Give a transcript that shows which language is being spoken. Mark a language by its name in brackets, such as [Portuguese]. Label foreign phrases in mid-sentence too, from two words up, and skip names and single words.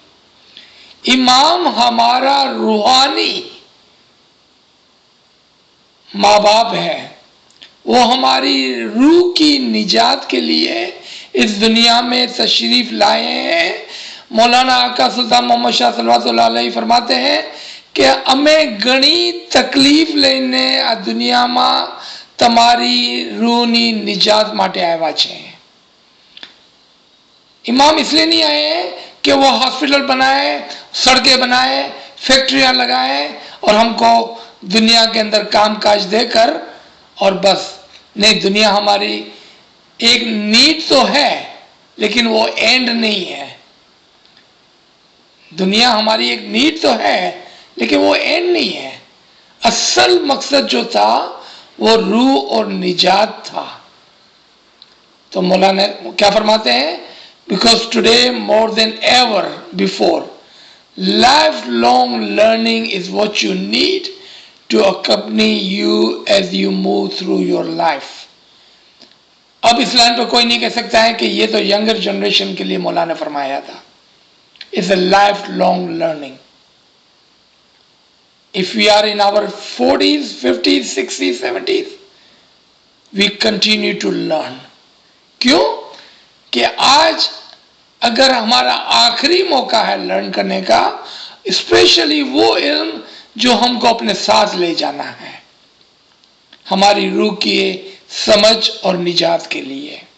[Urdu] امام ہمارا روحانی ماں باپ ہے، وہ ہماری روح کی نجات کے لیے اس دنیا میں تشریف لائے ہیں. مولانا آقا سلطان محمد شاہ [Arabic] صلوات اللہ علیہ [Urdu] فرماتے ہیں کہ ہمیں [Gujarati] گھણી તકલીફ લઈને આ દુનિયામાં તમારી રૂહની નિજાત માટે આવ્યા છે. [Urdu] امام اس لیے نہیں آئے ہیں کہ وہ ہاسپٹل بنائے, سڑکیں بنائے, فیکٹریاں لگائے اور ہم کو دنیا کے اندر کام کاج دے کر اور بس. نہیں, دنیا ہماری ایک نیڈ تو ہے لیکن وہ اینڈ نہیں ہے. دنیا ہماری ایک نیڈ تو ہے لیکن وہ اینڈ نہیں ہے. اصل مقصد جو تھا وہ روح اور نجات تھا. تو مولانا کیا فرماتے ہیں, [English] because today more than ever before, lifelong learning is what you need to accompany you as you move through your life. [Urdu] اب اس لائن پہ کوئی نہیں کہہ سکتا ہے کہ یہ تو [English] younger generation [Urdu] کے لیے مولانا نے فرمایا تھا. [English] It's a lifelong learning. If we are in our 40s, 50s, 60s, 70s, we continue to learn. [Urdu] کیوں کہ آج اگر ہمارا آخری موقع ہے لرن کرنے کا, اسپیشلی وہ علم جو ہم کو اپنے ساتھ لے جانا ہے ہماری روح کی سمجھ اور نجات کے لیے.